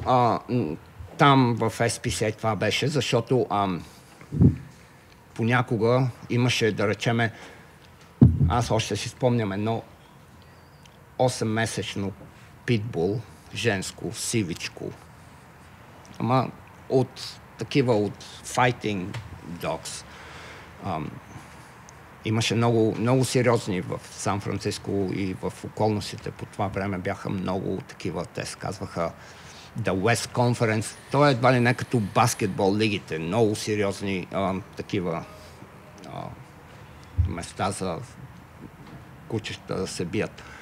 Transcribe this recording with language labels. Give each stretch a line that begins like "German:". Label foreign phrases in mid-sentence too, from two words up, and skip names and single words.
Bulgarian: там в SPCA това беше, защото понякога имаше, да речеме, аз още си спомням едно 8-месечно питбул, женско, сивичко. Ама от
English: fighting dogs.
Bulgarian: Имаше много сериозни в Сан-Франциско и в околностите по това време бяха много такива, те се казваха The West Conference. То е едва ли не като баскетбол лигите. Много сериозни такива места за кучета да се бият.